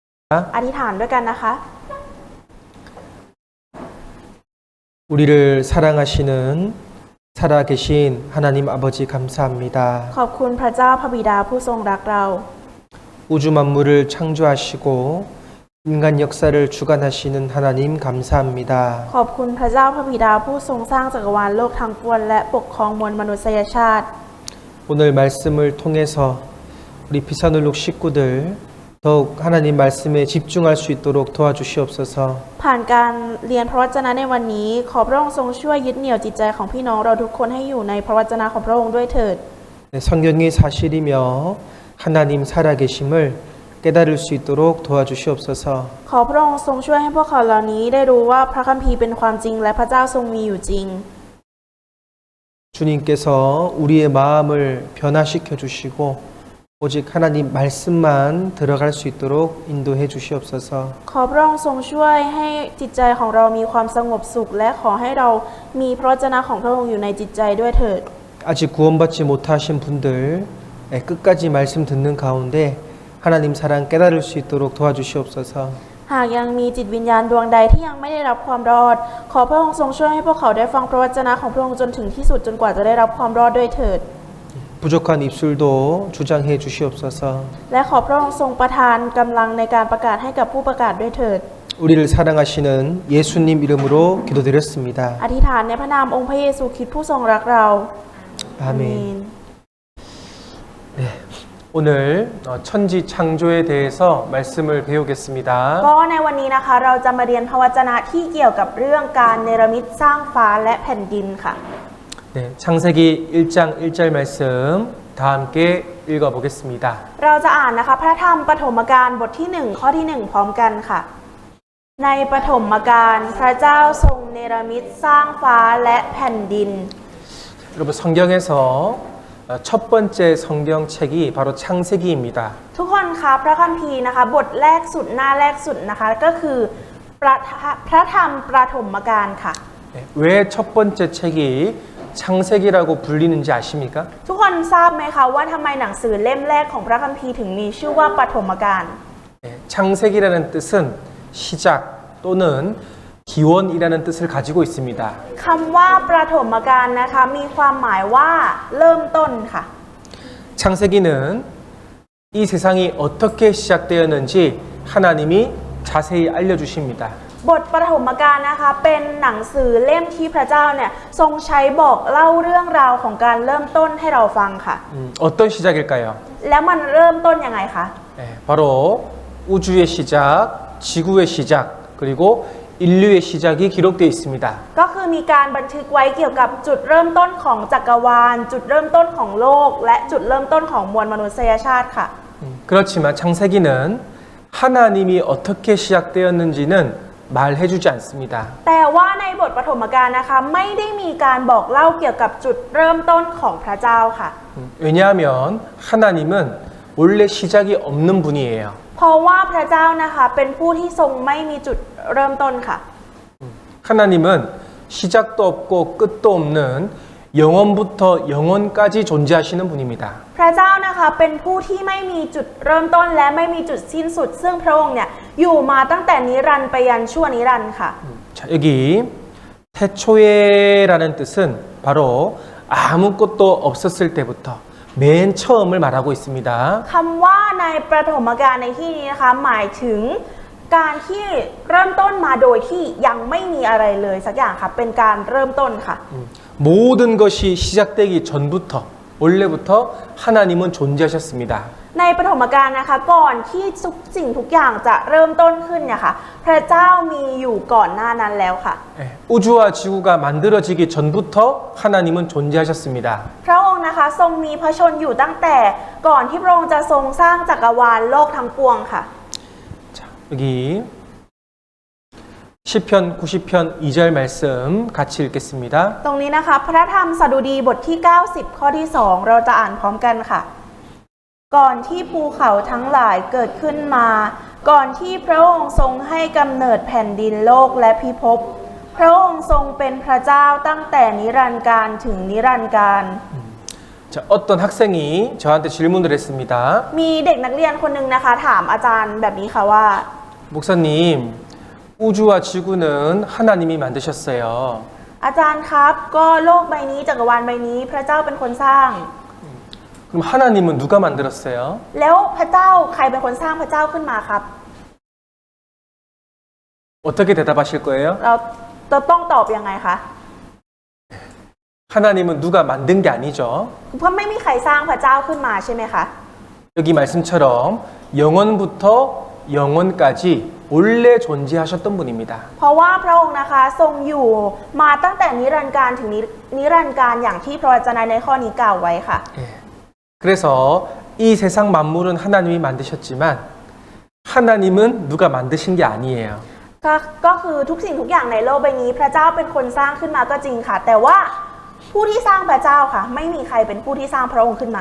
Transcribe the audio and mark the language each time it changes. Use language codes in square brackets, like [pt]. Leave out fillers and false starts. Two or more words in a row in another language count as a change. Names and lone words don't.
[th] อธิษฐานด้วยกันนะคะ [ko] 우리를 사랑하시는 살아계신 하나님 아버지 감사합니다. [th] ขอบคุณพระเจ้าพระบิดาผู้ทรงรักเรา [ko] 우주 만물을 창조하시고 인간 역사를 주관하시는 하나님 감사합니다. [th] ขอบคุณพระเจ้าพระบิดาผู้ทรงสร้างจักรวาลโลกทั้งปวงและปกครองมวลมนุษยชาติ [ko] 오늘 말씀을 통해서 우리 비산울룩 식구들 더욱 하나님 말씀에 집중할 수 있도록 도와주시옵소서. [th] ผ่านการเรียนพระวจนะในวันนี้ขอพระองค์ทรงช่วยยึดเหนี่ยวจิตใจของพี่น้องเราทุกคนให้อยู่ในพระวจนะของพระองค์ด้วยเถิด [ko] 성경이 사실이며 하나님 살아계심을 깨달을 수 있도록 도와주시옵소서. [th] ขอพระองค์ทรงช่วยให้พวกเขาเหล่านี้ได้รู้ว่าพระคัมภีร์เป็นความจริงและพระเจ้าทรงมีอยู่จริง [ko] 주님께서 우리의 마음을 변화시켜 주시고 오직 하나님 말씀만 들어갈 수 있도록 인도해 주시옵소서. [th] ขอพระองค์ทรงช่วยให้จิตใจของเรามีความสงบสุขและขอให้เรามีพระวจนะของพระองค์อยู่ในจิตใจด้วยเถิด [ko] 아직 구원받지 못하신 분들 끝까지 말씀 듣는 가운데 하나님 사랑 깨달을 수 있도록 도와주시옵소서. [th] หากยังมีจิตวิญญาณดวงใดที่ยังไม่ได้รับความรอดขอพระองค์ทรงช่วยให้พวกเขาได้ฟังพระวจนะของพระองค์จนถึงที่สุดจนกว่าจะได้รับความรอดด้วยเถิด [ko] 부족한 입술도 주장해 주시옵소서. [th] และขอพระองค์ทรงประทานกำลังในการประกาศให้กับผู้ประกาศด้วยเถิด [ko] 우리를 사랑하시는 예수님 이름으로 기도드렸습니다. [th] อธิษฐานในพระนามองค์พระเยซูคริสต์ผู้ทรงรักเรา [ko] 아멘. 네, 오늘 천지 창조에 대해서 말씀을 배우겠습니다. [th] ก็ในวันนี้นะคะเราจะมาเรียนพระวจนะที่เกี่ยวกับเรื่องการเนรมิตสร้างฟ้าและแผ่นดินค่ะ [ko] 네, 창세기 1장 1절 말씀 다 함께 읽어보겠습니다. [th] เราจะอ่านนะคะพระธรรมปฐมกาลบทที่1ข้อที่1พร้อมกันค่ะในปฐมกาลพระเจ้าทรงเนรมิตสร้างฟ้าและแผ่นดิน [ko] 여러분 성경에서 첫 번째 성경책이 바로 창세기입니다. [th] ทุกคนคะพระคัมภีร์นะคะบทแรกสุดหน้าแรกสุดนะคะก็คือพระธรรมปฐมกาลค่ะ [ko] 네, 왜 첫 번째 책이 창세기라고 불리는지 아십니까? [th] ทุกคนทราบไหมคะว่าทำไมหนังสือเล่มแรกของพระคัมภีร์ถึงมีชื่อว่าปฐมกาล [ko] 네, 창세기라는 뜻은 시작 또는 기원이라는 뜻을 가지고 있습니다. [th] คำว่าปฐมกาลนะคะมีความหมายว่าเริ่มต้นค่ะ [ko] 창세기는 이 세상이 어떻게 시작되었는지 하나님이 자세히 알려주십니다. [th] บทปฐมกาลนะคะเป็นหนังสือเล่มที่พระเจ้าเนี่ยทรงใช้บอกเล่าเรื่องราวของการเริ่มต้นให้เราฟังค่ะ [ko] 어떤 시작일까요? [th] แล้วมันเริ่มต้นยังไงคะ [ko] 네, 바로 우주의 시작, 지구의 시작, 그리고 인류의 시작이 기록되어 있습니다. [th] ก็คือมีการบันทึกไว้เกี่ยวกับจุดเริ่มต้นของจักรวาลจุดเริ่มต้นของโลกและจุดเริ่มต้นของมวลมนุษยชาติค่ะ [ko] 그렇지만 창세기는 하나님이 어떻게 시작되었는지는 말해주지 않습니다. [th] แต่ว่าในบทปฐมกาลนะคะไม่ได้มีการบอกเล่าเกี่ยวกับจุดเริ่มต้นของพระเจ้าค่ะ [ko] 왜냐하면 하나님은 원래 시작이 없는 분이에요. [th] เพราะว่าพระเจ้านะคะเป็นผู้ที่ทรงไม่มีจุดเริ่มต้นค่ะ [ko] 하나님은 시작도 없고 끝도 없는 영원부터 영원까지 존재하시는 분입니다. [th] พระเจ้านะคะเป็นผู้ที่ไม่มีจุดเริ่มต้นและไม่มีจุดสิ้นสุดซึ่งพระองค์เนี่ยอยู่มาตั้งแต่นิรันดร์ไปยันชั่วนิรันดร์ค่ะ [ko] 자, 여기 태초에라는 뜻은 바로 아무것도 없었을 때부터 맨 처음을 말하고 있습니다. [th] คำว่าในประถมกาลในที่นี้นะคะหมายถึงการที่เริ่มต้นมาโดยที่ยังไม่มีอะไรเลยสักอย่างค่ะเป็นการเริ่มต้นค่ะ [ko] 모든 것이 시작되기 전부터 원래부터 하나님은 존재하셨습니다. [th] ในปฐมกาลนะคะก่อนที่ทุกสิ่งทุกอย่างจะเริ่มต้นขึ้นเนี่ยค่ะพระเจ้ามีอยู่ก่อนหน้านั้นแล้วค่ะ [ko] 우주와 지구가 만들어지기 전부터 하나님은 존재하셨습니다. [th] พระองค์นะคะทรงมีพระชนอยู่ตั้งแต่ก่อนที่พระองค์จะทรงสร้างจักรวาลโลกทั้งปวงค่ะ [ko] 자, 여기 시편 90편 2절 말씀 같이 읽겠습니다. [th] ตรงนี้นะคะพระธรรมสดุดีบทที่90ข้อที่2เราจะอ่านพร้อมกันค่ะก่อนที่ภูเขาทั้งหลายเกิดขึ้นมาก่อนที่พระองค์ทรงให้กำเนิดแผ่นดินโลกและพิภพพระองค์ทรงเป็นพระเจ้าตั้งแต่นิรันดร์กาลถึงนิรันดร์กาล [ko] 자, 어떤 학생이 저한테 질문을 했습니다. [th] มีเด็กนักเรียนคนหนึ่งนะคะถามอาจารย์แบบนี้ค่ะว่า [ko] 목사님, 우주와 지구는 하나님이 만드셨어요. [th] อาจารย์ครับก็โลกใบนี้จักรวาลใบนี้พระเจ้าเป็นคนสร้าง [ko] 그럼 하나님은 누가 만들었어요? [th] แล้วพระเจ้าใครเป็นคนสร้างพระเจ้าขึ้นมาครับ [ko] 어떻게 대답하실 거예요? [th] เราต้องตอบยังไงคะ [ko] 하나님은 누가 만든 게 아니죠. [th] เพราะไม่มีใครสร้างพระเจ้าขึ้นมาใช่ไหมคะ [ko] 여기 말씀처럼 영원부터 영원까지 원래 존재하셨던 분입니다. [th] เพราะว่าพระองค์นะคะทรงอยู่มาตั้งแต่นิรันดร์การถึงนิรันดร์การอย่างที่พระวจนะในข้อนี้กล่าวไว้ค่ะ [ko] 예. 그래서 이 세상 만물은 하나님이 만드셨지만 하나님은 누가 만드신 게 아니에요. [th] ก็คือทุกสิ่งทุกอย่างในโลกใบนี้พระเจ้าเป็นคนสร้างขึ้นมาก็จริงค่ะ แต่ว่าผู้ที่สร้างพระเจ้าค่ะ ไม่มีใครเป็นผู้ที่สร้างพระองค์ขึ้นมา